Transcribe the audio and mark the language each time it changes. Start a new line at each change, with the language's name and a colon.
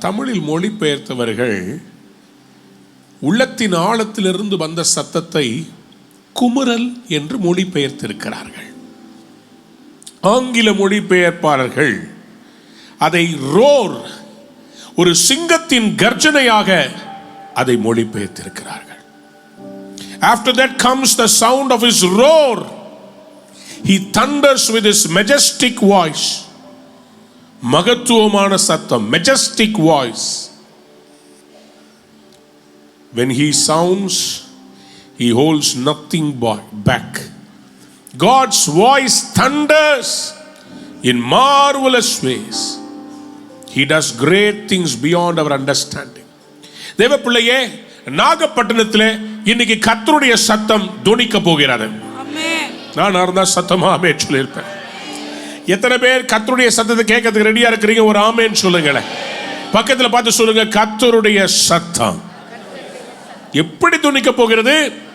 Tamil: தமிழில் மொழிபெயர்த்தவர்கள் உள்ளத்தின் ஆழத்திலிருந்து வந்த சத்தத்தை குமுறல் என்று மொழிபெயர்த்திருக்கிறார்கள். ஆங்கில மொழிபெயர்ப்பாளர்கள் அதை ரோர், ஒரு சிங்கத்தின் கர்ஜனையாக அதை மொழிபெயர்த்திருக்கிறார்கள்.
English: After that comes the sound of his roar. He thunders with his majestic voice.
Tamil: மகத்துவமான சத்தம்,
English: majestic voice. When he sounds, he holds nothing back. God's voice thunders in marvelous ways. He does great things beyond our understanding.
Tamil: தேவ பிள்ளையே, நாகப்பட்டினத்திலே இன்னைக்கு கர்த்தருடைய சத்தம் துணிக்க போகிறது. ஆமென். நான் இருந்தா சத்தமா ஆமென் சொல்லியிருப்பேன். எத்தனை பேர் கர்த்தருடைய சத்தத்தை கேட்கறதுக்கு ரெடியா இருக்கிறீங்க? ஒரு ஆமென் சொல்லுங்களேன். பக்கத்துல பார்த்து சொல்லுங்க, கர்த்தருடைய சத்தம் எப்படி துணிக்க போகிறது?